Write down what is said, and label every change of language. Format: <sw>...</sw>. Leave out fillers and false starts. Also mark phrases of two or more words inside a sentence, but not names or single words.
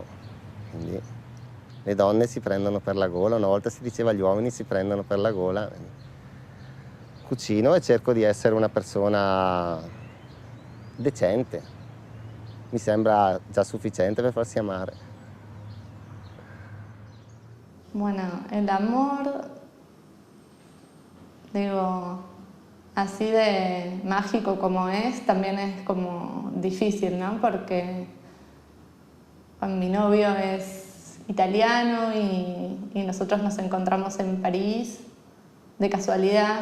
<it>Quindi le donne si prendono per la gola, una volta si diceva gli uomini si prendono per la gola. Cucino e cerco di essere una persona decente. Mi sembra già sufficiente per farsi amare.</it> <es>Bueno, el amor, digo, así de mágico como es, también es como difícil, ¿no? Porque mi novio es italiano y nosotros nos encontramos en París de casualidad.</es>